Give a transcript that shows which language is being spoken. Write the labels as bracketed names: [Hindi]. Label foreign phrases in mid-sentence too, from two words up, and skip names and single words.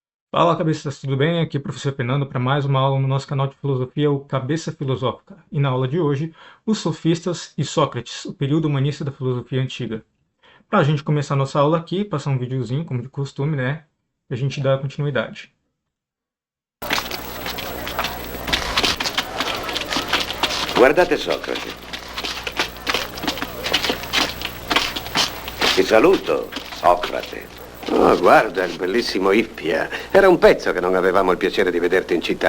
[Portuguese] Fala, cabeças, tudo bem? Aqui é o professor Fernando para mais uma aula no nosso canal de filosofia, o Cabeça Filosófica. E na aula de hoje, os sofistas e Sócrates, o período humanista da filosofia antiga. Para a gente começar nossa aula aqui, passar um videozinho, como de costume, né? E a gente dá continuidade. [Italian] Guardate Socrate. Ti saluto, Socrate. Oh, guarda, il bellissimo Ippia. Era un pezzo che non avevamo il piacere di vederti in città.